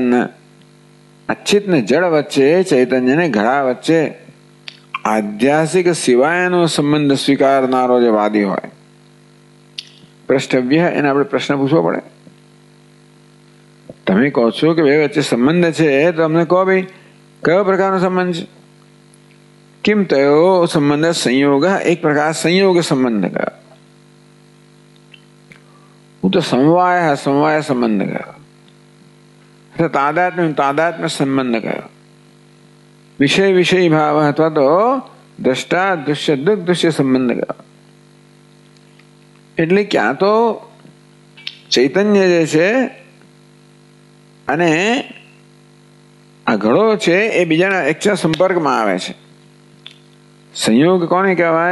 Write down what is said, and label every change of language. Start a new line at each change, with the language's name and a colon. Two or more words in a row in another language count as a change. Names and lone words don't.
Gujarati: અચિત ને જળ વચ્ચે, ચૈતન્ય ને ઘડા વચ્ચે આધ્યાસિક સિવાયનો સંબંધ સ્વીકારનારો જે વાદી હોય, પ્રષ્ટવ્ય, એને આપણે પ્રશ્ન પૂછવો પડે. તમે તમે કહો છો કે બે વચ્ચે સંબંધ છે, તો અમને કહો ભાઈ કયો પ્રકારનો સંબંધ છે?
Sanskrit: किम तयो संबंध संयोग,
Hindi: एक प्रकार संयोग संबंध का, वो तो समवाय संबंध का, तादात्म्य संबंध का, विषय विषय भाव अथवा तो
Gujarati: દ્રષ્ટા દૃશ્ય દૃશ્ય સંબંધ
Hindi: का.
Gujarati: એટલે ક્યાં તો ચૈતન્ય જે છે અને આ ઘડો છે એ બીજાના એકચા સંપર્કમાં આવે છે. સંયોગ કોને કહેવાય?